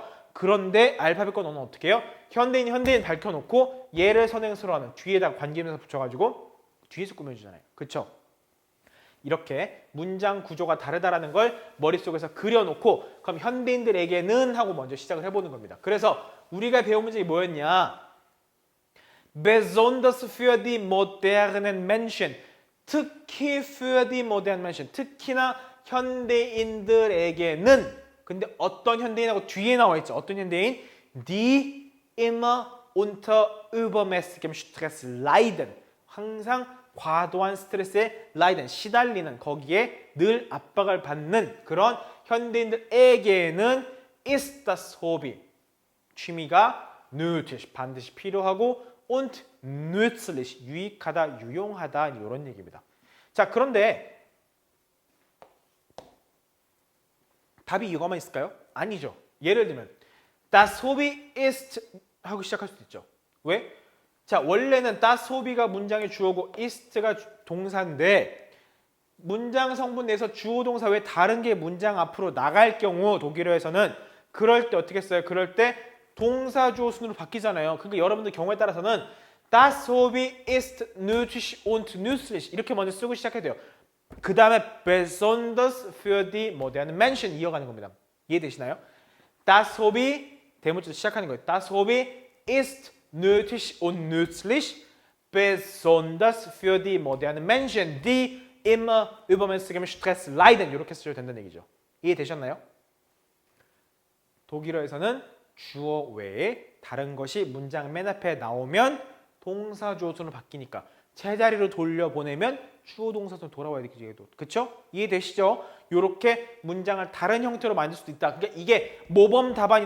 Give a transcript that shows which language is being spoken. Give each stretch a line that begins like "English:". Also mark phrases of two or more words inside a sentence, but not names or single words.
Korean: 그런데 알파벳 언어는 어떻게 해요? 현대인 밝혀놓고 얘를 선행수로 하는 뒤에다가 관계명사 붙여가지고 뒤에서 꾸며주잖아요. 그렇죠? 이렇게 문장 구조가 다르다라는 걸 머릿속에서 그려놓고 그럼 현대인들에게는 하고 먼저 시작을 해보는 겁니다. 그래서 우리가 배운 문제가 뭐였냐?
German: Besonders für die modernen Menschen. 특히 für die modernen Menschen.
Korean: 특히나 현대인들에게는 근데 어떤 현대인하고 뒤에 나와 있죠. 어떤 현대인?
German: Die immer unter übermäßigem Stress leiden.
Korean: 항상 과도한 스트레스에 라이든 시달리는 거기에 늘 압박을 받는 그런 현대인들에게는
German: ist das Hobby
Korean: 취미가 nötig 반드시 필요하고
German: und nützlich
Korean: 유익하다 유용하다 이런 얘기입니다. 자 그런데 답이 이거만 있을까요? 아니죠. 예를 들면
German: das Hobby ist
Korean: 하고 시작할 수도 있죠. 왜? 자 원래는
German: das Hobby
Korean: 가 문장의 주어고 ist가 동사인데 문장 성분 내에서 주어 동사 외에 다른 게 문장 앞으로 나갈 경우 독일어에서는 그럴 때 어떻게 써요? 그럴 때 동사 주어 순으로 바뀌잖아요. 그러니까 여러분들 경우에 따라서는
German: das Hobby ist nötig und nützlich
Korean: 이렇게 먼저 쓰고 시작해야 돼요. 그 다음에
German: besonders für die modernen Menschen
Korean: 이어가는 겁니다. 이해되시나요?
German: Das Hobby
Korean: 대문자로 시작하는 거예요.
German: Das Hobby ist nötig und nützlich besonders für die modernen Menschen, die immer übermäßigem Stress leiden.
Korean: 이렇게 쓰셔도 된다는 얘기죠. 이해되셨나요? 독일어에서는 주어 외에 다른 것이 문장 맨 앞에 나오면 동사 주어 순으로 바뀌니까 제자리로 돌려보내면 주어 동사순 돌아와야 되겠죠. 그쵸? 이해되시죠? 이렇게 문장을 다른 형태로 만들 수도 있다. 그러니까 이게 모범 답안이다.